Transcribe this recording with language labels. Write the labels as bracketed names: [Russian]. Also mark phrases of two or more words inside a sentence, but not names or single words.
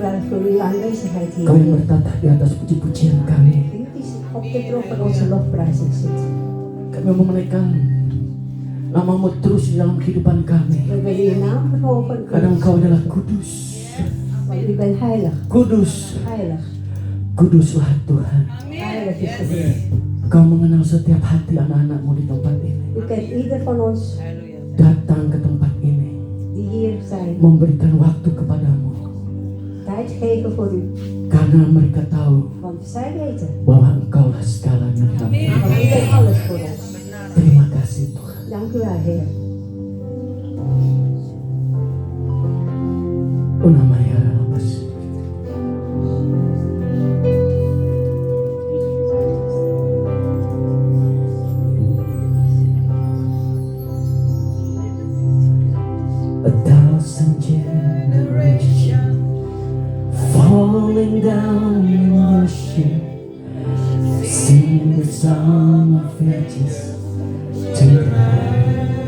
[Dutch] voor uw aanwezigheid hier. [Indonesian] Kau yang bertata di atas puji-pujian kami. [Dutch] U die op de troon van onze lofprijzing zit. [Indonesian] Kami mau menaikkan namamu terus di dalam kehidupan kami. [Dutch] We willen uw naam verhogen, [Indonesian] Karena Engkau adalah kudus. [Dutch] want u bent heilig. [Indonesian] Kudus. [Dutch] Heilig. [Indonesian] Kuduslah Tuhan. [Dutch] Heilig is de Heer. [Indonesian] Kau mengenal setiap hati anak-anakmu di tempat ini. [Dutch] U kent ieder van ons [Indonesian] Datang ke tempat ini. [Dutch] die hier zijn. [Indonesian] Memberikan waktu kepadamu. [Dutch] Tijd geven voor u. [Indonesian] Karena mereka tahu [Dutch] Want zij weten. [Indonesian] bahwa Engkaulah segalanya di dalam hidup. [Dutch] Want u bent alles voor ons. [Indonesian] Terima kasih Tuhan. [Dutch] Dank u wel, Heer. Unamaya Lamas. [English] A thousand generations falling down in worship, sing the song of ages to the Lamb.